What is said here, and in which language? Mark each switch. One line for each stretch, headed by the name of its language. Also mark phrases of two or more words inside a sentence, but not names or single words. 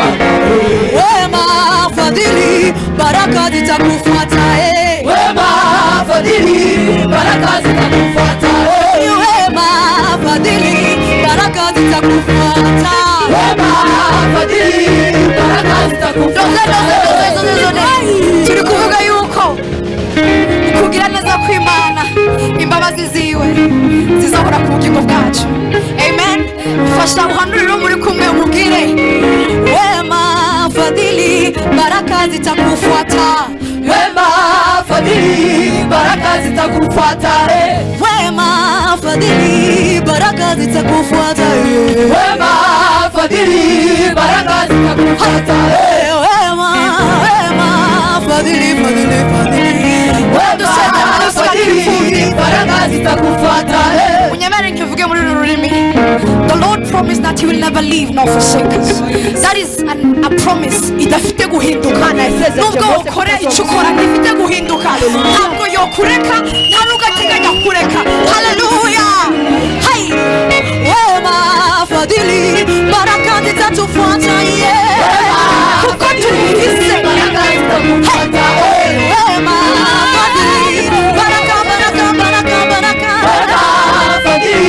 Swahili: Wema, fadhili, baraka zitakufuata. Wema, fadhili, baraka zitakufuata. Wema, fadhili, baraka zitakufuata. Wema, fadhili, baraka zitakufuata.
Kinyarwanda: Tulikuvuga yuko ukugira neza kw'Imana, imbabazi ziwe zizahora ku bugingo bwacu. Amen. Fasha uhanuriro muri kumwe umubwire,
Swahili: wema, fadhili, baraka zitakufuata. Wema, fadhili, baraka zitakufuata. Wema, fadhili, baraka zitakufuata. Wema, fadhili, baraka zitakufuata. Wema, fadhili, fadhili, fadhili. Wema, fadhili, baraka zitakufuata.
Kinyarwanda: Unyamere nkivuge muri rurimi.
English: The Lord promised that he will never leave nor forsake us. That is a promise
Kinyarwanda: idafite guhinduka. Nubwo ukore icyo ukora gifite guhinduka, ntabwo yokureka, nta n'ugateganya kureka. Hallelujah.
Swahili: Hey, wema, fadhili, baraka zitatufuata.
Kinyarwanda: Kuko tumufise
Swahili: baraka zitakufuata. Wema, fadhili, baraka, baraka, baraka, baraka.